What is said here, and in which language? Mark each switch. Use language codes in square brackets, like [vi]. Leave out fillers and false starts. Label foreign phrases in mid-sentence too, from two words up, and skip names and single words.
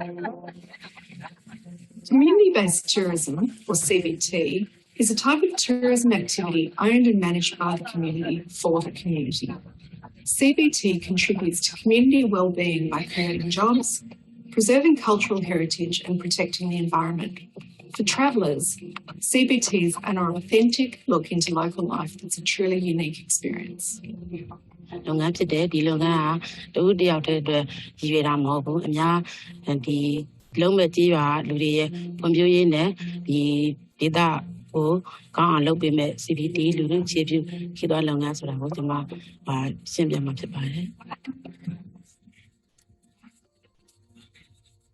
[en] Community-based tourism, or CBT, is a type of tourism activity owned and managed by the community for the community. CBT contributes to community well-being by creating jobs, preserving cultural heritage and protecting the environment. For travellers, CBTs are an authentic look into local life that's a truly unique experience. [my] လုပ်ငန်းဖြစ်တယ်ဒီလုပ်ငန်းကတဦးတယောက်တည်းအတွက်ရည်ရွယ်တာမဟုတ်ဘူးအများဒီလုံးမဲ့ကြီးရွာလူတွေရဲ့ဖွံ့ဖြိုးရေးနဲ့ဒီဒေသကိုကောင်းအောင်လုပ်ပေးမဲ့ CBT လူလူခြေပြုခေတ်သွားလုပ်ငန်းဆိုတာကိုကျွန်မရှင်းပြမှာဖြစ်ပါတယ်